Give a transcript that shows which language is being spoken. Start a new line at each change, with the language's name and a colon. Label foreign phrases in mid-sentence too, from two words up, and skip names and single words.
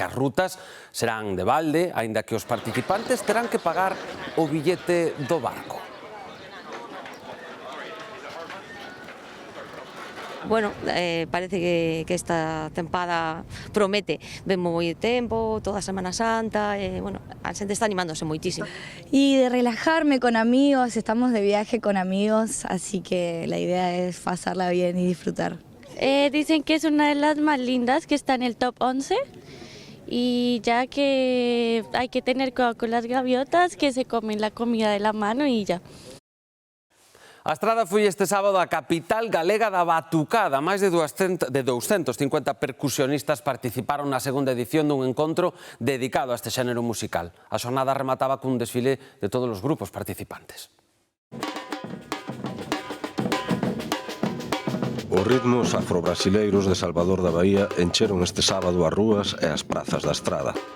Galician: As rutas serán de balde, aínda que os participantes terán que pagar o billete do barco. Bueno, parece que esta tempada promete, vemos moi tempo, toda a Semana Santa, bueno, a xente está animándose moitísimo.
Spanish: Y de relajarme con amigos, estamos de viaje con amigos, así que la idea es pasarla bien y disfrutar. Dicen que es una de las más lindas, que está en el top 11. Y ya que hay que tener cuidado con las gaviotas, que se comen la comida de la mano y ya.
Galician: A estrada foi este sábado a capital galega da batucada. Máis de 250 percusionistas participaron na segunda edición dun encontro dedicado a este xénero musical. A xornada remataba cun desfile de todos os grupos participantes. Os ritmos afrobrasileiros de Salvador da Bahía encheron este sábado as rúas e as prazas da estrada.